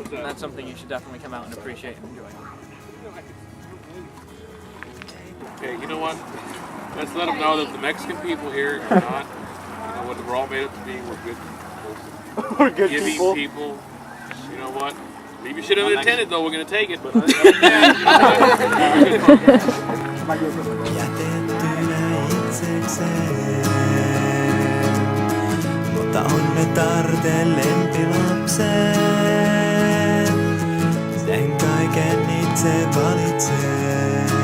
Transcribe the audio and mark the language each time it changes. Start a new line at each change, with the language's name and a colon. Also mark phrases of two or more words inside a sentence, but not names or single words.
English: And that's something you should definitely come out and appreciate and enjoy. Okay, you know what? Let's let them know that the Mexican people here are not, what we're all made up to be. We're good, We're good giving people. people. You know what? Leave your shit unattended though. We're gonna take it, but
Finnish: Jätettynä itsekseen, mutta onnetarde lempilapsen, sen kaiken itse valitsee.